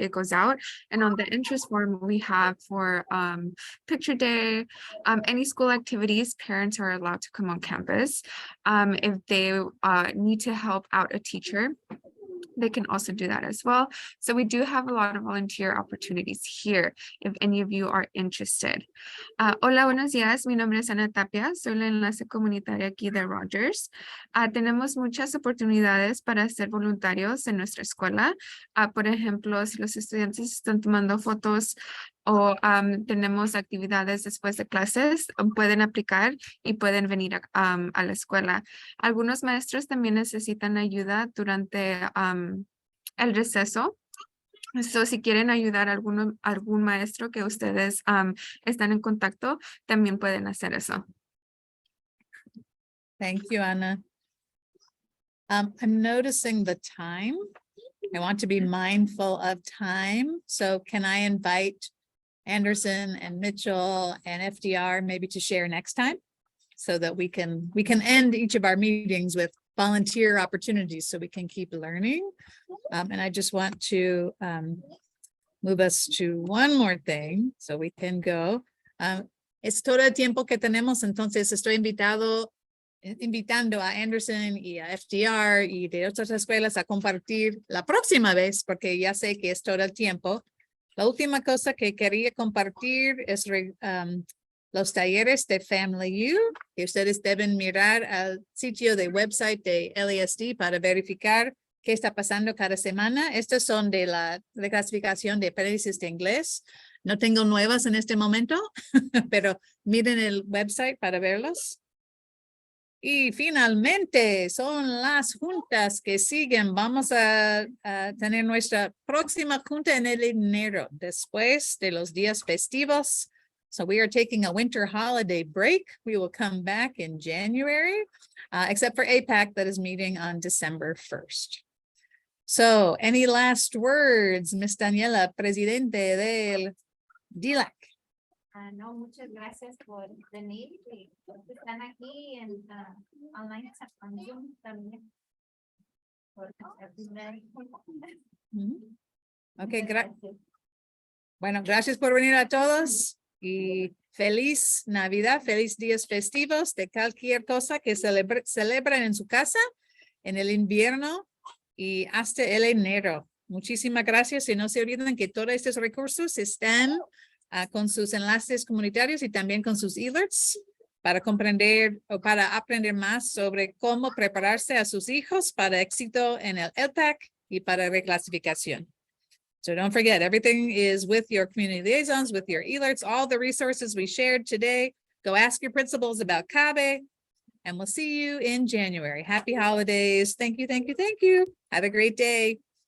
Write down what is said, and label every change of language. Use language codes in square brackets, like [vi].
[en] It goes out, and on the interest form we have for picture day, any school activities, parents are allowed to come on campus. If they need to help out a teacher, they can also do that as well. So we do have a lot of volunteer opportunities here if any of you are interested. [es] Hola, buenos días. Mi nombre es Ana Tapia. Soy la enlace comunitaria aquí de Rogers. Tenemos muchas oportunidades para ser voluntarios en nuestra escuela. Por ejemplo, si los estudiantes están tomando fotos o tenemos actividades después de clases, pueden aplicar y pueden venir a la escuela. Algunos maestros también necesitan ayuda durante el receso. So, si quieren ayudar a algún maestro que ustedes están en contacto, también pueden hacer eso. [en] Thank you, Anna. I'm noticing the time. I want to be mindful of time. So can I invite Anderson and Mitchell and FDR maybe to share next time so that we can end each of our meetings with volunteer opportunities so we can keep learning. And I just want to move us to one more thing so we can go. [es] Es todo el tiempo que tenemos, entonces estoy invitando a Anderson y a FDR y de otras escuelas a compartir la próxima vez, porque ya sé que es todo el tiempo. La última cosa que quería compartir es los talleres de Family U, que ustedes deben mirar al sitio de website de LASD para verificar qué está pasando cada semana. Estas son de la clasificación de aprendices de inglés. No tengo nuevas en este momento, pero miren el website para verlos. Y finalmente son las juntas que siguen. Vamos a tener nuestra próxima junta en el enero, después de los días festivos. [en] So we are taking a winter holiday break. We will come back in January, except for APAC that is meeting on December 1st. So any last words, Ms. Daniela, [es] presidente del DELAC? No, muchas gracias por venir y los que están aquí en online [en] on Zoom [es] también. Por atender. Ok, bueno, gracias por venir a todos y feliz Navidad, feliz días festivos de cualquier cosa que celebren en su casa en el invierno y hasta el enero. Muchísimas gracias y no se olviden que todos estos recursos están con sus enlaces comunitarios y también con sus alerts para comprender o para aprender más sobre cómo prepararse a sus hijos para éxito en el LPAC y para reclasificación. [en] So don't forget, everything is with your community liaisons, with your alerts, all the resources we shared today. Go ask your principals about CABE, and we'll see you in January. Happy holidays. Thank you, thank you, thank you. Have a great day.